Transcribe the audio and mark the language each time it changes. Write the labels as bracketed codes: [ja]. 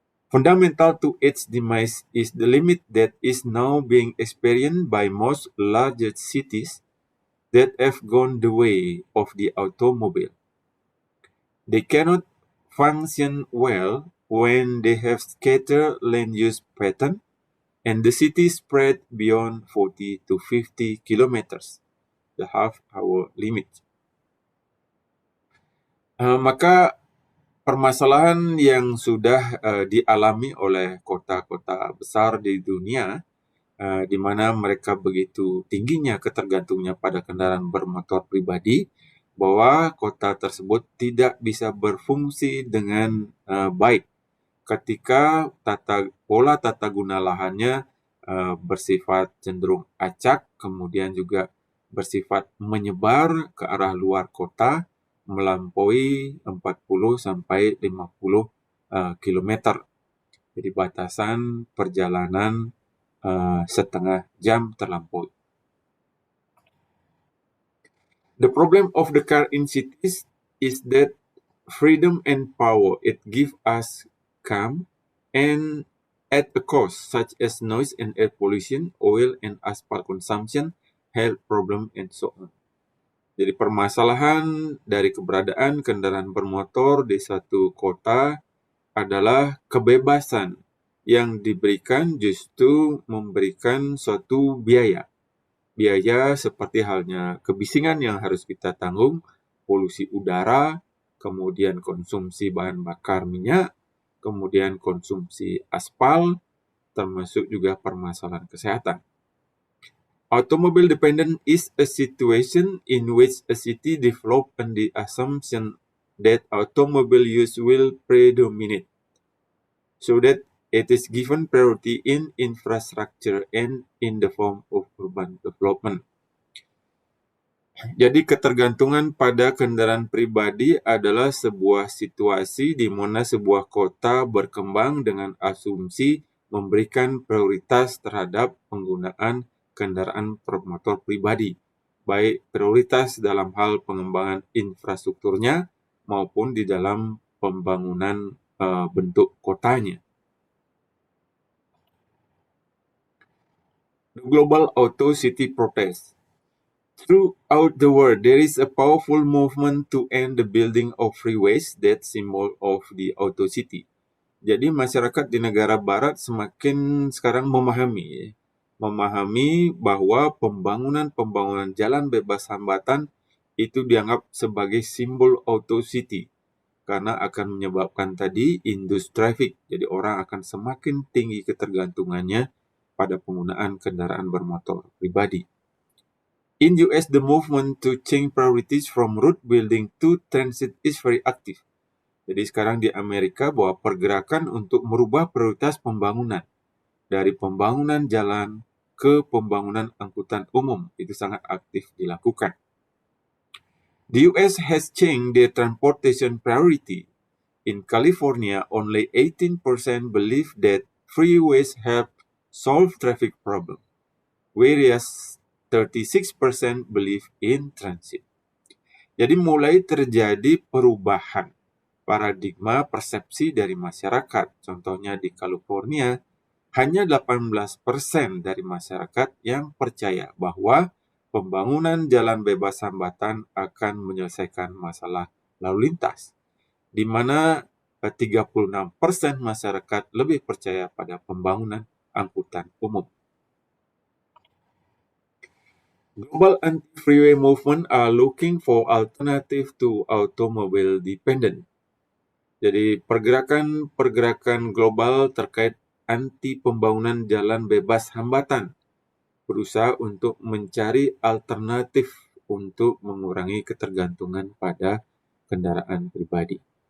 [en] Fundamental to its demise is the limit that is now being experienced by most larger cities that have gone the way of the automobile. They cannot function well when they have scattered land use pattern and the city spread beyond 40 to 50 kilometers, the half-hour limit. [id] Maka permasalahan yang sudah dialami oleh kota-kota besar di dunia, di mana mereka begitu tingginya ketergantungannya pada kendaraan bermotor pribadi, bahwa kota tersebut tidak bisa berfungsi dengan baik ketika pola tata guna lahannya bersifat cenderung acak, kemudian juga bersifat menyebar ke arah luar kota, melampaui 40 sampai 50 kilometer. Jadi batasan perjalanan setengah jam terlampaui. [en] The problem of the car in cities is that freedom and power it gives us come and at a cost such as noise and air pollution, oil and asphalt consumption, health problem, and so on. [id] Jadi permasalahan dari keberadaan kendaraan bermotor di satu kota adalah kebebasan yang diberikan justru memberikan suatu biaya. Biaya seperti halnya kebisingan yang harus kita tanggung, polusi udara, kemudian konsumsi bahan bakar minyak, kemudian konsumsi aspal, termasuk juga permasalahan kesehatan. [en] Automobile dependent is a situation in which a city develops on the assumption that automobile use will predominate, so that it is given priority in infrastructure and in the form of urban development. [id] Jadi ketergantungan pada kendaraan pribadi adalah sebuah situasi di mana sebuah kota berkembang dengan asumsi memberikan prioritas terhadap penggunaan kendaraan bermotor pribadi, baik prioritas dalam hal pengembangan infrastrukturnya maupun di dalam pembangunan bentuk kotanya. [en] The Global Auto City Protest. Throughout the world, there is a powerful movement to end the building of freeways, that symbol of the auto city. [id] Jadi masyarakat di negara barat semakin sekarang memahami bahwa pembangunan jalan bebas hambatan itu dianggap sebagai simbol auto city karena akan menyebabkan tadi induced traffic. Jadi orang akan semakin tinggi ketergantungannya pada penggunaan kendaraan bermotor pribadi. [en] In US, the movement to change priorities from road building to transit is very active. [id] Jadi sekarang di Amerika bahwa pergerakan untuk merubah prioritas pembangunan dari pembangunan jalan ke pembangunan angkutan umum itu sangat aktif dilakukan. [en] The US has changed their transportation priority. In California, only 18% believe that freeways help solve traffic problem, whereas 36% believe in transit. [id] Jadi mulai terjadi perubahan paradigma persepsi dari masyarakat. Contohnya di California, hanya 18% dari masyarakat yang percaya bahwa pembangunan jalan bebas hambatan akan menyelesaikan masalah lalu lintas, di mana 36% masyarakat lebih percaya pada pembangunan angkutan umum. [en] Global anti-freeway movement are looking for alternative to automobile dependent. [id] Jadi pergerakan global terkait anti pembangunan jalan bebas hambatan berusaha untuk mencari alternatif untuk mengurangi ketergantungan pada kendaraan pribadi.